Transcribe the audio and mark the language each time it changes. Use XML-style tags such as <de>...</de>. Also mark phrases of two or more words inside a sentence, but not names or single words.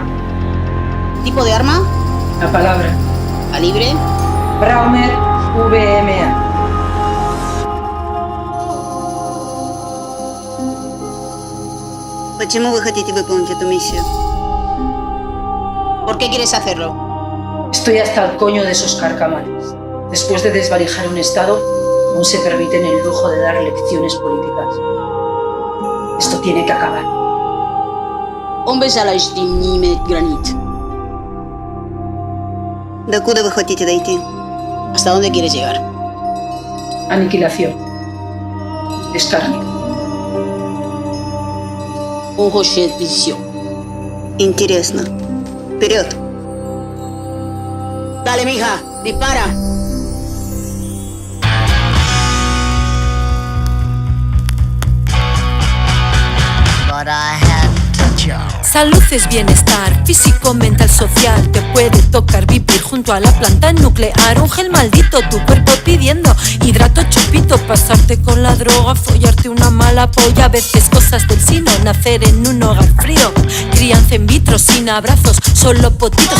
<es>Tipo de arma. La palabra. Calibre. Braumer VMA.</es> <ru>¿Почему вы хотите выполнить эту миссию?</ru> <es>¿Por qué quieres hacerlo? Estoy hasta el coño de esos carcamales. Después de desvalijar un Estado, aún se permiten el lujo de dar lecciones políticas. Esto tiene que acabar.</es> <ru>Он безжалостный не имеет границ. ¿Докуда вы хотите дойти?</ru> <es>¿Hasta dónde quieres llegar? Aniquilación. Escarnio. Un Rocher Vision.</es> <ru>Интересно. Вперед.</ru> <es>Dale, mija, dispara.</es> <en>But I had to jump.</en> <es>Salud es bienestar, físico, mental, social. Te puede tocar vivir junto a la planta nuclear. Un gel maldito, tu cuerpo pidiendo hidrato chupito. Pasarte con la droga, follarte una mala polla. A veces cosas del sino, nacer en un hogar frío. Crianza in vitro, sin abrazos, solo potitos.</es>